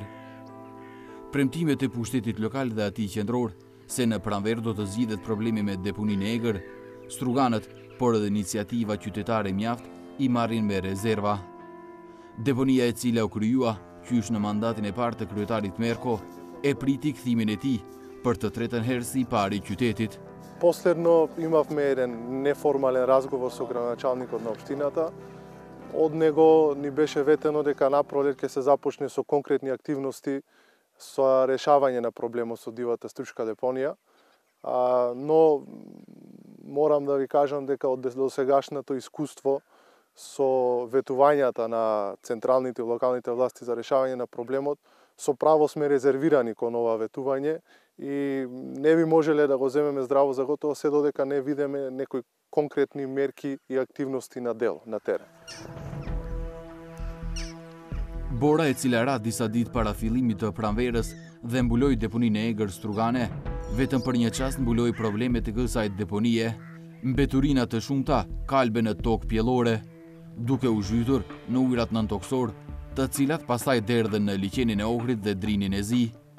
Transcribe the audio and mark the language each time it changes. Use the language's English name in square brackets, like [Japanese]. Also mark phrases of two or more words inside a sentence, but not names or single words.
[Albanian] Premtimet e pushtetit lokal dhe atij qendror se në pranverë do të zgjidhet problemi me deponinë e Egër, struganët, por edhe iniciativa qytetare mjaft, i marrin me rezerva. Deponia e cila u kryua, qysh në mandatin e parë të kryetarit Merko, e priti kthimin e tij për të tretën herë si i pari i qytetit. [Macedonian] Posledno imavме еден неформален разговор со градоначалникот на општината. Од него ни беше ветено дека напролет ќе се започне со конкретни активности со решавање на проблемот со дивата стручка депонија. Но морам да ви кажам дека од досегашното искуство со ветувањата на централните и локалните власти за решавање на проблемот, со право сме резервирани кон ова ветување и не би можеле да го земеме здраво за готово се додека не видиме некои конкретни мерки и активности на дело, на терен. [Albanian] Bora e cila ra disa ditë para fillimit të pranverës dhe mbuloi deponinë e Egër Strugane, vetëm për një çast mbuloi problemet e kësaj deponie, mbeturina të shumta kalbe në tokë pjellore, duke u zhytur në ujërat nëntoksor, të cilat pastaj derdhen në liqenin e Ohrit dhe drinin e Zi.